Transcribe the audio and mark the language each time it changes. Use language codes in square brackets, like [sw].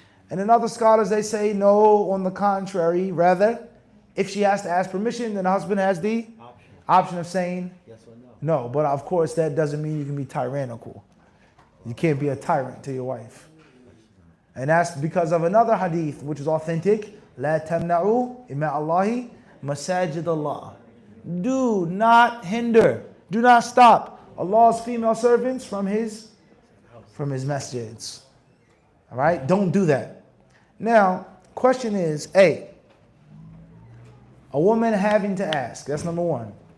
[en] And in other scholars, they say no, on the contrary. Rather, if she has to ask permission, then the husband has the option of saying yes or no. No, but of course, that doesn't mean you can be tyrannical. You can't be a tyrant to your wife. And that's because of another hadith, which is authentic. [ar] لا تمنعوا إماء الله مساجد الله. [en] Do not hinder, do not stop Allah's female servants from his masjids. All right, don't do that. Now, question is, A, a woman having to ask, that's number one.